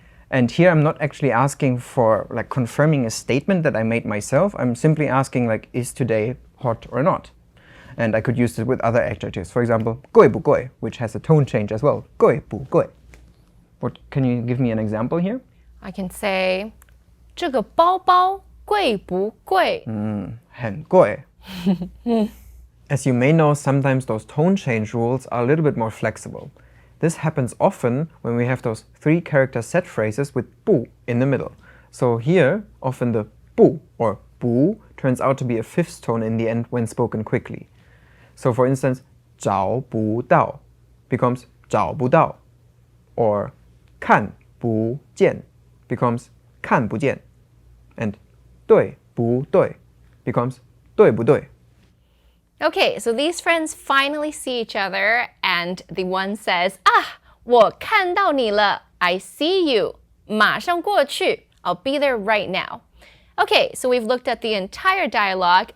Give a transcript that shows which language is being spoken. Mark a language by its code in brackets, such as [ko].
[en] And here I'm not actually asking for like confirming a statement that I made myself. I'm simply asking like, is today hot or not? And I could use it with other adjectives. For example, 贵不贵, which has a tone change as well. [zh] 贵不贵? [en] Can you give me an example here? I can say [zh] 这个包包贵不贵? 很贵. [en] As you may know, sometimes those tone change rules are a little bit more flexible. This happens often when we have those 3-character set phrases with 不 in the middle. So here, often the 不 or 不 turns out to be a 5th tone in the end when spoken quickly. So for instance, 找不到 becomes 找不到, or 看不见 becomes 看不见, and 对不对 becomes 对不对. Okay, so these friends finally see each other, and the one says, [zh] 我看到你了, [en] I see you. [zh] 马上过去, [en] I'll be there right now. Okay, so we've looked at the entire dialogue.